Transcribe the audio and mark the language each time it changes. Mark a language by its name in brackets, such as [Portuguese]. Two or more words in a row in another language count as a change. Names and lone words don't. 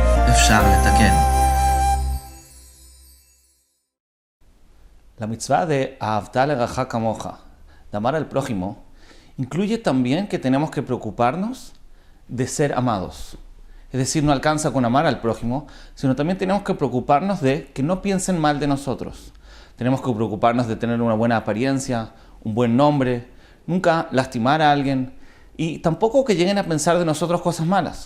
[Hebrew] אפשר לתקן. La mitzvah de ואהבת לרעך כמוך, [Spanish] de amar al prójimo, incluye también que tenemos que preocuparnos de ser amados. Es decir, no alcanza con amar al prójimo, sino también tenemos que preocuparnos de que no piensen mal de nosotros. Tenemos que preocuparnos de tener una buena apariencia, un buen nombre, nunca lastimar a alguien y tampoco que lleguen a pensar de nosotros cosas malas.